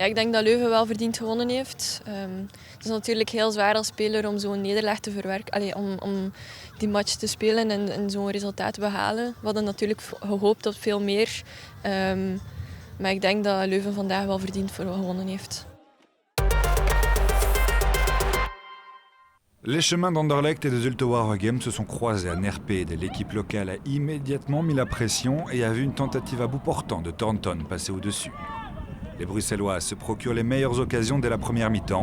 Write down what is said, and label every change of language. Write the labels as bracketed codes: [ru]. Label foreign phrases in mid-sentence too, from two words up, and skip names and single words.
[nl] Ja, ik denk dat Leuven wel verdiend gewonnen heeft. Het is natuurlijk heel zwaar als speler om zo'n nederlaag te verwerken. Om die match te spelen en zo'n resultaat te behalen. We hadden natuurlijk gehoopt op veel meer. Maar ik denk dat Leuven vandaag wel verdiend gewonnen heeft. [fr] Les chemins d'Anderlecht et de Zulte Waregem se sont croisés à Nerpede. L'équipe locale a immédiatement mis la pression et a vu une tentative à bout portant de Thornton passer au-dessus. Les Bruxellois se procurent les meilleures occasions dès la première mi-temps.